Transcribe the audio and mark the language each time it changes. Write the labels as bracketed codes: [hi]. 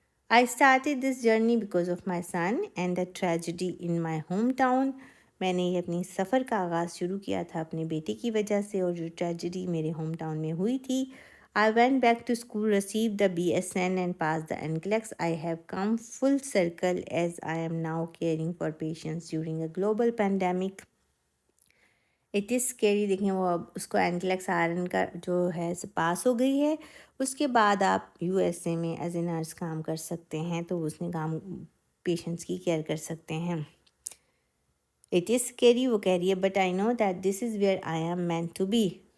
[en] I started this journey because of my son and the tragedy in my home town. [hi] मैंने ये अपनी सफ़र का आगाज़ शुरू किया था अपने बेटे की वजह से, और जो ट्रेजिडी मेरे होम टाउन में हुई थी. [en] I went back to school, received the BSN and passed the NCLEX. I have come full circle as I am now caring for patients during a global pandemic. It is scary. [hi] देखें वो अब उसको NCLEX RN का जो है पास हो गई है. उसके बाद आप USA में एज ए नर्स काम कर सकते हैं, तो उसने काम पेशेंट्स की केयर कर सकते हैं. [en] it is scary, [hi] वो कह रही है, [en] But I know that this is where I am meant to be.